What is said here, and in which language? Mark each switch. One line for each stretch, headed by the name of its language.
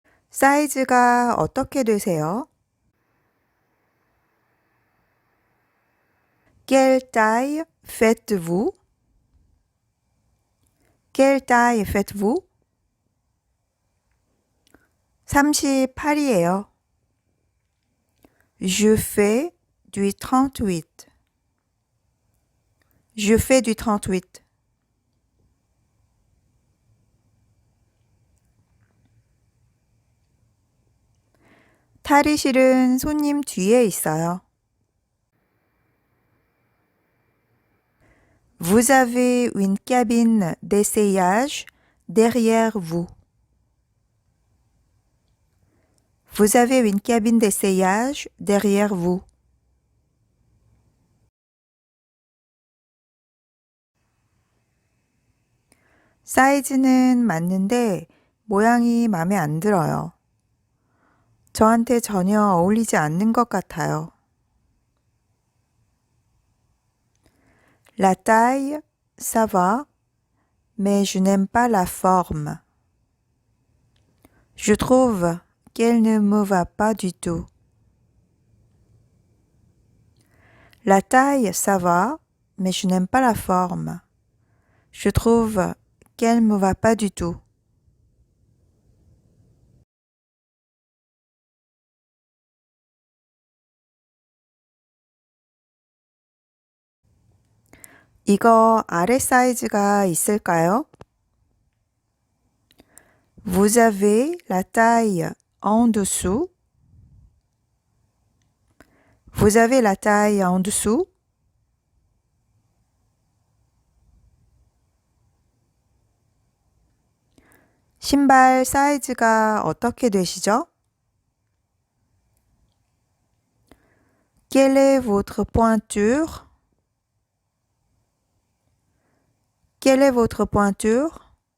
Korean: 사이즈가 어떻게 되세요?
French: Quelle taille faites-vous? Quelle taille faites-vous?
Korean: 38이에요.
French: Je fais du 38. Je fais du 38.
Korean: 탈의실은 손님 뒤에 있어요.
French: Vous avez une cabine d'essayage derrière vous. Vous avez une cabine d'essayage derrière vous.
Korean: 사이즈는 맞는데 모양이 마음에 안 들어요. 저한테 전혀 어울리지 않는 것 같아요.
French: La taille, ça va, mais je n'aime pas la forme. Je trouve qu'elle ne me va pas du tout. La taille, ça va, mais je n'aime pas la forme. Je trouve qu'elle ne me va pas du tout.
Korean: 이거 아래 사이즈가 있을까요?
French: Vous avez la taille en dessous? Vous avez la taille en dessous?
Korean: 신발 사이즈가 어떻게 되시죠?
French: Quelle est votre pointure? Quelle est votre pointure?